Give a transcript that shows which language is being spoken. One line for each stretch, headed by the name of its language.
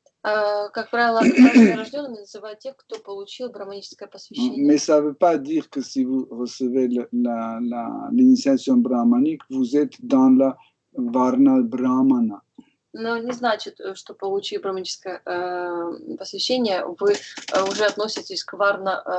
Russian: Как правило, дважды рожденными называют тех, кто получил браманическое посвящение.
French: Mais ça ne veut pas dire que si vous recevez l'initiation brahmanique, vous êtes dans la Varna Brahmana.
Russian: Но не значит, что получив браманическое посвящение, вы уже относитесь к Варне